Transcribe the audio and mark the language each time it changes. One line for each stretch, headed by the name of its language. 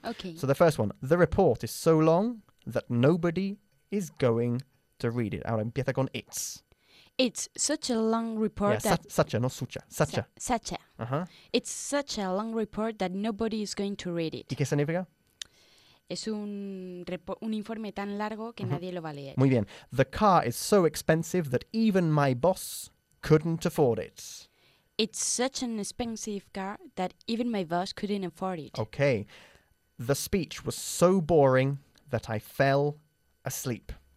English: Okay. So the first one, the report is so long that nobody is going to read it.
Spanish: Ahora empieza con it's.
English: It's such a long report It's such a long report that nobody is going to read it.
Spanish: ¿Y qué significa? Es un informe tan largo que nadie lo va a leer. Muy bien.
English: The car is so expensive that even my boss couldn't afford it. It's such an expensive car that even my boss couldn't afford it. Okay. The speech was so boring that I fell asleep.